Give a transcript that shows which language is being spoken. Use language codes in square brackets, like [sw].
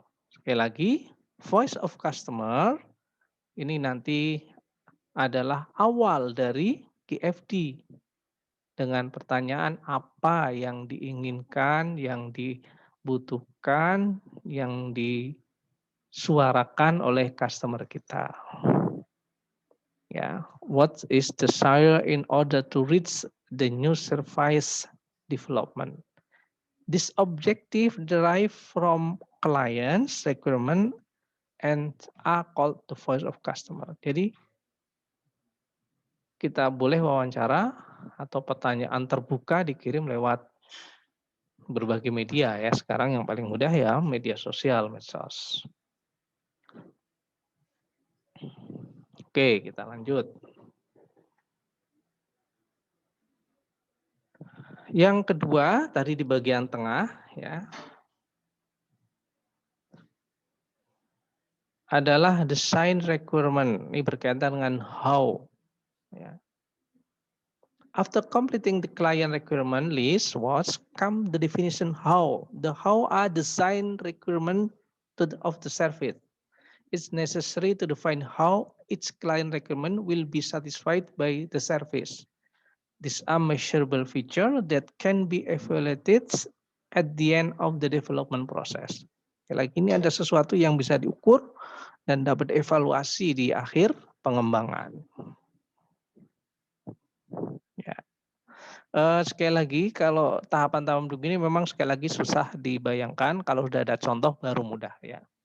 [id] Sekali lagi, voice of customer ini nanti adalah awal dari KFD dengan pertanyaan apa yang diinginkan, yang dibutuhkan, yang disuarakan oleh customer kita. [en] Ya, what is desire in order to reach the new service development? This objective derive from clients requirement and are called the voice of customer. [id] Jadi kita boleh wawancara atau pertanyaan terbuka dikirim lewat berbagai media ya. Sekarang yang paling mudah ya media sosial, medsos. Oke, kita lanjut. Yang kedua, tadi di bagian tengah ya, adalah design requirement. Ini berkaitan dengan how. Ya. [en] After completing the client requirement list, was come the definition how. The how are design requirement of the service. It's necessary to define how each client requirement will be satisfied by the service. These are measurable feature that can be evaluated at the end of the development process. [id] Lagi ini ada sesuatu yang bisa diukur dan dapat evaluasi di akhir pengembangan. Ya. Sekali lagi kalau tahapan-tahapan begini memang sekali lagi susah dibayangkan, kalau sudah ada contoh baru mudah ya.